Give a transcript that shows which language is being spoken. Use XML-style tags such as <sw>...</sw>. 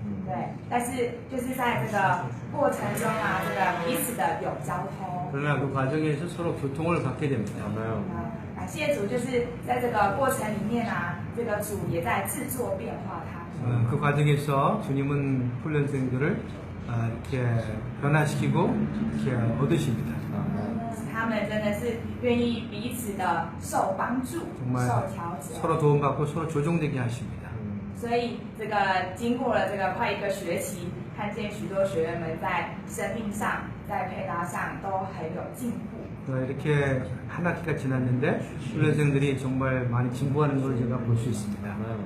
<zh>对，但是就是在这个过程中这个彼此的有交通。</zh> <ko>그러나 그 과정에서 서로 교통을 받게 됩니다.</ko> <zh>感谢主，就是在这个过程里面这个主也在制作变化他。</zh> <ko>그 과정에서 주님은 훈련생들을 이렇게 변화시키고 이렇게 얻으십니다.</ko> <zh>他们真的是愿意彼此的受帮助、</zh> <ko>정말</ko> <zh>受调整。</zh> <ko>서로 도움받고 서로 조정되게 하십니다.</ko> <zh>所以这个经过了这个快1个学期，看见许多学员们在生命上、在配搭上都很有进步。</zh> <ko>이렇게 한 학기가 지났는데 훈련생들이 정말 많이 진보하는 걸 제가 볼 수 있습니다.</ko>